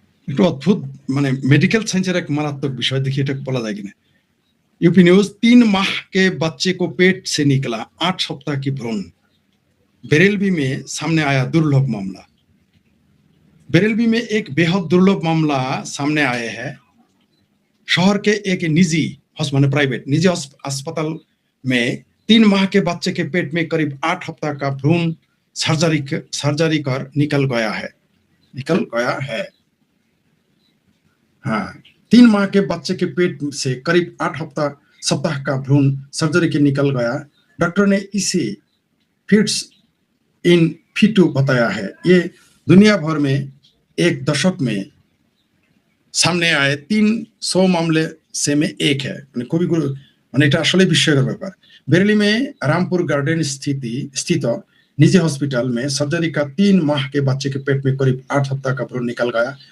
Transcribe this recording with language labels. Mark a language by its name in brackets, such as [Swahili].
[Bangla] একটু অদ্ভুত, মানে মেডিকেল साइंसের এক মারাত্মक বিষয়, দেখি এটা বলা যায় কিনা। [Hindi] यूपी न्यूज, 3 माह के बच्चे को पेट से निकला 8 सप्ताह की भ्रूण। बरेलवी में सामने आया दुर्लभ मामला। बरेलवी में एक बेहद दुर्लभ मामला सामने आया है। शहर के एक निजी माने प्राइवेट निजी अस्पताल में 3 माह के बच्चे के पेट में करीब 8 हफ्ता का भ्रूण सर्जरी कर निकल गया है। हाँ, 3 माह के बच्चे के पेट से करीब 8 सप्ताह का भ्रूण सर्जरी के निकल गया। डॉक्टर ने इसे फिट्स इन फिटू बताया है। ये दुनिया भर में एक दशक में सामने आए 300 मामले से में एक है। [Bangla] খুবই মানে এটা আসলে বিস্ময়কর ব্যাপার। [Hindi] बरेली में रामपुर गार्डन स्थित निजी हॉस्पिटल में सर्जरी का 3 माह के बच्चे के पेट में करीब 8 हफ्ता का भ्रूण निकल गया।